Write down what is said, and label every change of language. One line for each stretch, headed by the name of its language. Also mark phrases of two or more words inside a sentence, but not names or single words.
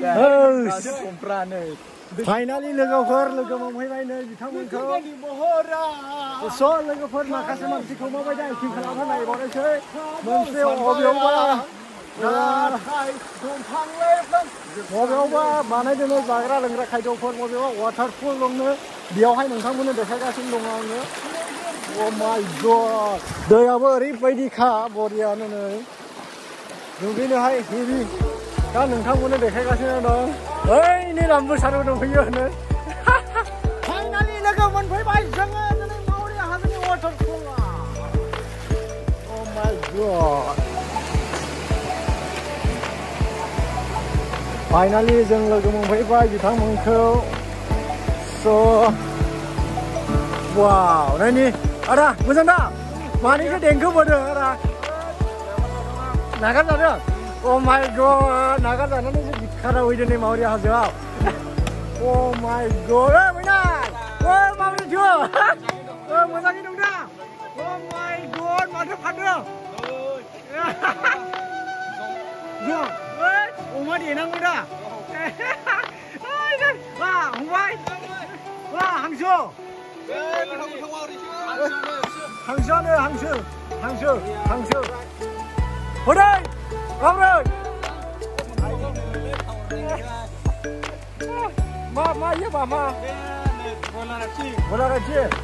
Bodo: फाइनालि लोगोफोर लोगो मोनफैबाय नै बिथांमोनखौ लोगोफोर माखासे मानसिखौ माबायदि एक्टिं खालामना नायबावनोसै मोनसे बबेयावबा बानायदों जाग्रा लोंग्रा खायद'फोर बबेयावबा वाटारफल दंनो बेयावहाय नोंथांमोननो देखायगासिनो दङ आङो
English: Oh my god.
Bodo: दैयाबो ओरैबायदिखा बरियानो नै दुगैनोहाय हेभि दा नोंथांमोननो देखायगासिनो दं ओइनि लाम्बोसाराव दंफैयो होनो फाइनालि लोगो मोनफैबाय जोङो दिनै मावरिया हाजोनि वाटारफला
English: Oh my god.
Bodo: फाइनालि जों लोगो मोनफैबाय बिथांमोनखौ
English: so wow
Bodo: नायनि आदा मोजां दा मानिखौ देंखो बोदों आदा नागारजादों
English: Oh my god
Bodo: नागारजानानै बिखाराव हैदों नै मावरिया हाजोआव
English: Oh my god
Bodo: मैनाय माबोरैथो मोजाङै दं दा
English: Oh my god
Bodo: माथो फानदों अमा देनांगौ दा फंबाय हांसो हांसोआनो हांसो हरै माब्रै मा इयो मा बयलार आथि